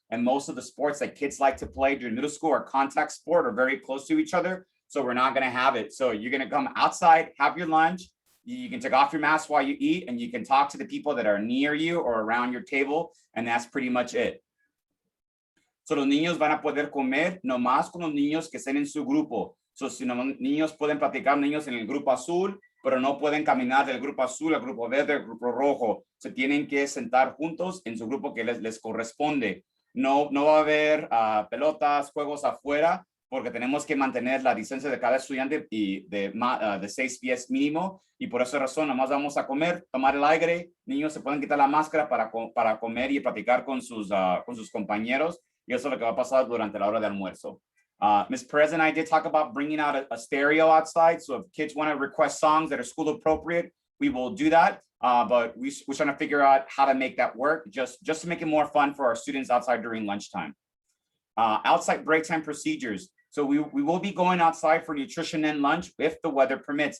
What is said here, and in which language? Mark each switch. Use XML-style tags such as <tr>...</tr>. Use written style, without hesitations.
<en>And most of the sports that kids like to play during middle school are contact sport or very close to each other. So we're not going to have it. So you're going to come outside, have your lunch. You can take off your mask while you eat, and you can talk to the people that are near you or around your table. And that's pretty much it.</en> <es>So los niños van a poder comer nomás con los niños que estén en su grupo. So si los niños pueden platicar, niños en el grupo azul, pero no pueden caminar del grupo azul al grupo verde, al grupo rojo. Se tienen que sentar juntos en su grupo que les corresponde. No va a haber pelotas, juegos afuera, porque tenemos que mantener la distancia de cada estudiante y de 6 pies mínimo, y por esa razón nomás vamos a comer, tomar el aire. Niños se pueden quitar la máscara para comer y platicar con sus compañeros, y eso es lo que va a pasar durante la hora de almuerzo.</es> <en>Ms. Perez and I did talk about bringing out a stereo outside, so if kids want to request songs that are school appropriate, we will do that. but we're trying to figure out how to make that work, just to make it more fun for our students outside during lunchtime. Outside break time procedures. So we will be going outside for nutrition and lunch if the weather permits.</en>